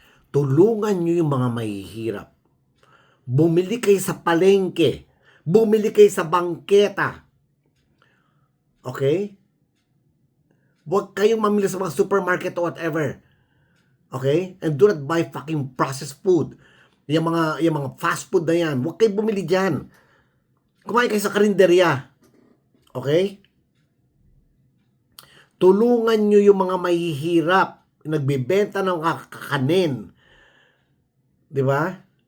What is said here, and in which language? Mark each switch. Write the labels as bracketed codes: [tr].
[tl] Tulungan nyo yung mga mahihirap. Bumili kayo sa palengke. Bumili kayo sa bangketa. Okay? Huwag kayong mamili sa mga supermarket or whatever. Okay? [en] And do not buy fucking processed food. [tl] Yung mga fast food na yan. Huwag kayong bumili dyan. Kumain kayo sa karinderya. Okay? Tulungan nyo yung mga mahihirap. Nagbibenta ng kakanin. Di ba?